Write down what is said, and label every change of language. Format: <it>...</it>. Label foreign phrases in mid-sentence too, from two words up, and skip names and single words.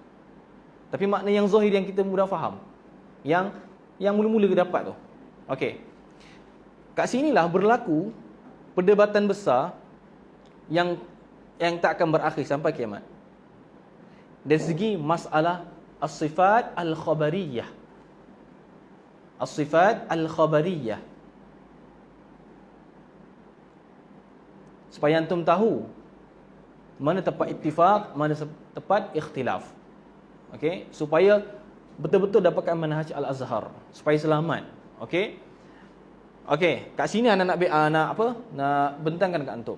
<ms>Tapi makna yang zahir yang kita mudah faham. Yang mula-mula kita dapat tu. Okey. Kat sinilah berlaku perdebatan besar yang tak akan berakhir sampai kiamat. Dari segi masalah</ms> <ar>الصفات الخبرية. الصفات الخبرية.</ar> <ms>Supaya antum tahu mana tempat ittifaq, mana tempat ikhtilaf. Okey, supaya betul-betul dapatkan</ms> <ar>منهج الأزهر,</ar> <ms>supaya selamat. Okey. Okey, kat sini nak bentangkan kat antum.</ms>